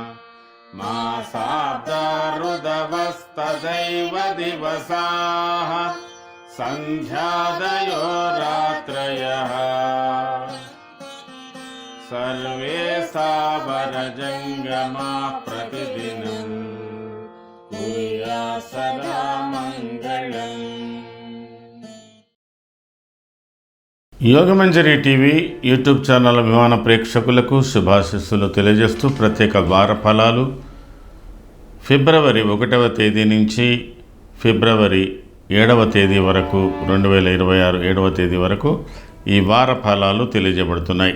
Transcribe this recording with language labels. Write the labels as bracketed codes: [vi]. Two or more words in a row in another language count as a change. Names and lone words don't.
[sa] मासाब्दारुदवस्तदैव दिवसाः सन्ध्यादयो रात्रयः सर्वे सावरजङ्गमाः प्रतिदिनं कुर्यात् सदा मङ्गलम्। [te] యోగమంజరి టీవీ యూట్యూబ్ ఛానల్ అభిమాన ప్రేక్షకులకు శుభాశీస్సులు తెలియజేస్తూ ప్రత్యేక వార ఫలాలు ఫిబ్రవరి 1వ తేదీ నుంచి ఫిబ్రవరి 7వ తేదీ వరకు 2026 7వ తేదీ వరకు ఈ వార ఫలాలు తెలియజేయబడుతున్నాయి.